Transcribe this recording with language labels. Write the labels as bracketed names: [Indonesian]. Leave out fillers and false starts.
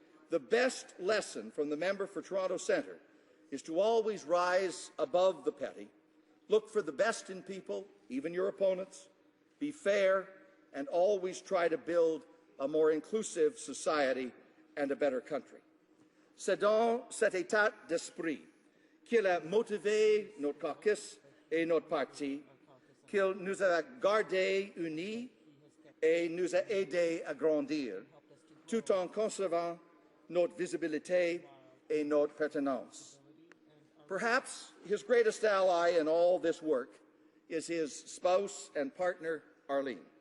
[English] The best lesson from the member for Toronto Centre is to always rise above the petty, look for the best in people, even your opponents, be fair, and always try to build a more inclusive society and a better country. [French] C'est dans cet état d'esprit qu'il a motivé notre caucus et notre parti, qu'il nous a gardés unis et nous a aidés à grandir, tout en conservant notre visibilité et notre pertinence. [English] Perhaps his greatest ally in all this work is his spouse and partner, Arlene.